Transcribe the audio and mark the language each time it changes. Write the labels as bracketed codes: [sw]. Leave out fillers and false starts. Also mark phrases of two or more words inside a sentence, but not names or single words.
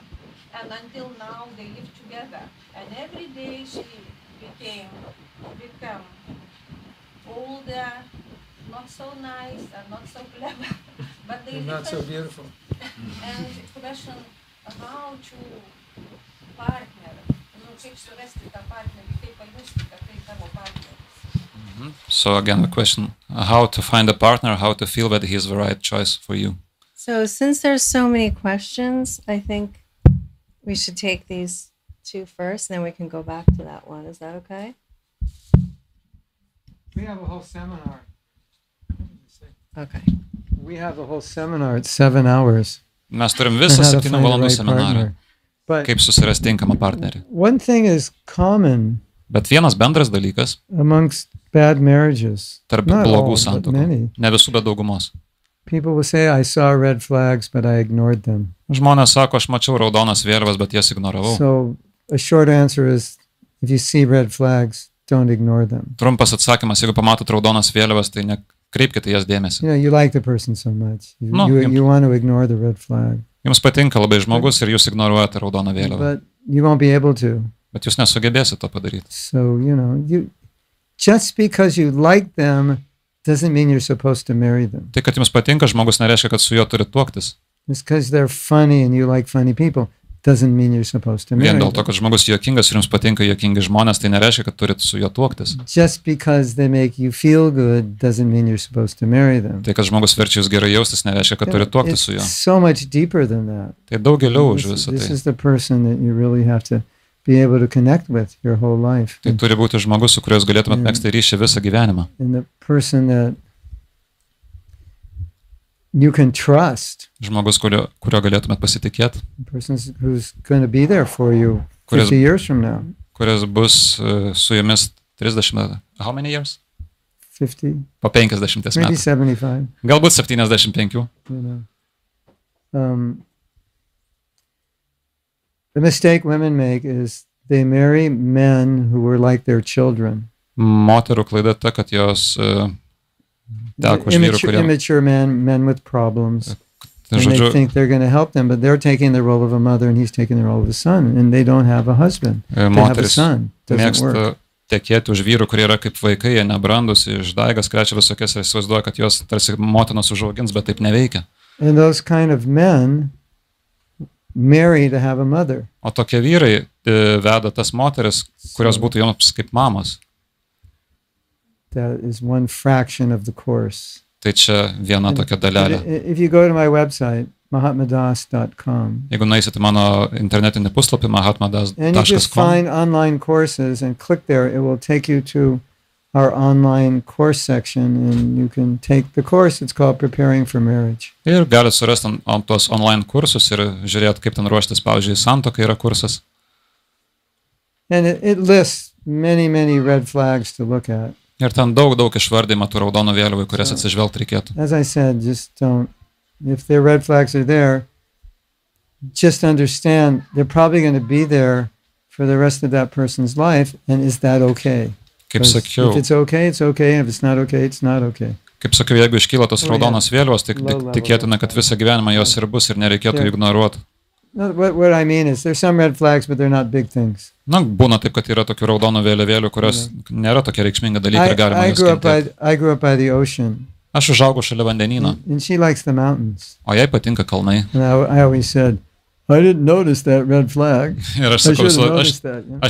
[en] And until now they live together. And every day she become older, not so nice and not so clever, but they Not so beautiful. and question how to partner, [lt] kaip surasti tą partnerį, kaip pajusti, kad tai tavo partneris. [en] So again, the question, how to find a partner, how to feel that he is the right choice for you. So since there's so many questions, I think we should take these 2 first, and then we can go back to that one. Is that okay? We have a whole seminar. Okay. We have a whole seminar. It's 7 hours. [lt] Mes turim [en] on [lt] visą [en] how to 7 find a [lt] valandų [en] right [lt] seminarą, [en] partner. But [lt] kaip susirasti tinkamą partnerį. [en] one thing is common [lt] Bet vienas bendras dalykas [en] amongst bad marriages. [lt] tarp [en] Not [lt] blogų [en] all, but [lt] santuokų, [en] many. [lt] ne visų, bet daugumos. [en] People will say, I saw red flags, but I ignored them. [lt] Žmonės sako, aš mačiau raudonas vėliavas, bet jas ignoravau. [en] So a short answer is, if you see red flags, don't ignore them. [lt] Trumpas atsakymas, jeigu pamatot raudonas vėliavas, tai nekreipkite jas dėmesį. [en] You know, you like the person so much. You, No, you, you- you want to ignore the red flag, [lt] Jums patinka labai žmogus ir jūs ignoruojate raudoną vėliavą, [en] but you won't be able to. [lt] bet jūs nesugebėsite to padaryti. [en] So, you know, just because you like them doesn't mean you're supposed to marry them. [lt] Tai, kad jums patinka žmogus, nereiškia, kad su juo turi tuoktis. [en] Just because they're funny and you like funny people doesn't mean you're supposed to marry [lt] Vien dėl to, [en] them. [lt] kad žmogus juokingas ir jums patinka juokingi žmonės, tai nereiškia, kad turit su juo tuoktis. [en] Just because they make you feel good doesn't mean you're supposed to marry them. [lt] Tai, kad žmogus verčia jūs gerai jaustis, nereiškia, kad turit tuoktis su juo. [en] It's so much deeper than that. [lt] Tai daug giliau už [en] This, [lt] visą [en] this [lt] tai. [en] is the person that you really have to be able to connect with your whole life. [lt] Tai turi būti žmogus, su kuriuo jūs galėtumėt megzti ryšį visą gyvenimą. [en] And the person that you can trust, [lt] Žmogus, kurio galėtumėt pasitikėti, [en] the person who's going to be there for you [lt] Kuris- [en] 50 years from now. [lt] kuris bus su jumis 30, [en] how many years? 50, [lt] Po 50 [en] maybe [lt] metų. [en] 75, [lt] Galbūt 75. [en] you know. The mistake women make is they marry men who were like their children. [lt] Moterų klaida ta, kad jos teko už vyrų, kurie, [en] Immature men with problems. And they [lt] žodžiu, [en] think they're going to help them, but they're taking the role of a mother and he's taking the role of a son, and they don't have a husband. They have a [lt] moteris [en] son. Doesn't work. [lt] mėgsta tekėti už vyrų, kurie yra kaip vaikai, jie nebrandus, išdaigas, krečia visokias ir įsivaizduoja, kad jos tarsi motinos užaugins, bet taip neveikia. [en] And those kind of men marry to have a mother. [lt] O tokie vyrai veda tas moteris, kurios būtų joms kaip mamos. [en] That is one fraction of the course. [lt] Tai čia viena tokia [en] But [lt] dalelė. [en] if you go to my website, mahatmadas.com, [lt] Jeigu nueisite mano internetinį puslapį [en] and you just mahatmadas.com, find online courses and click there, it will take you to our online course section and you can take the course. It's called Preparing for Marriage. [lt] ir gali surasti ant tuos online kursus ir žiūrėti, kaip ten ruoštis, pavyzdžiui, santuokai yra kursas. [en] And it lists many red flags to look at. [lt] Ir ten daug išvardymą tų raudonų vėliavų, į kurias atsižvelgti reikėtų. [en] As I said, just don't, if their red flags are there, just understand they're probably going to be there for the rest of that person's life. And is that okay? [lt] Kaip [en] 'Cause [lt] sakiau, [en] if it's okay, it's okay. And if it's not okay, it's not okay. [lt] jeigu iškyla tos [en] Oh, [lt] raudonos vėliavos, tai [en] Low level. [lt] tikėtina, kad visą gyvenimą jos ir bus ir nereikėtų [en] Sure. [lt] ignoruoti. [en] No, what I mean is there's some red flags, but they're not big things. [lt] Na, būna taip, kad yra tokių raudonų vėliavėlių, kurios nėra tokia reikšminga dalykai ir galima [en] I [lt] jas [en] grew up [lt] kentėti. [en] I grew up by the ocean, [lt] Aš užaugau šalia vandenyno, [en] and she likes the mountains. [lt] o jai patinka kalnai. [en] And I always said, I didn't notice that red flag. [lt] Ir aš [en] I [lt] sakau, [en] should have [lt] aš, [en] noticed that. Yeah.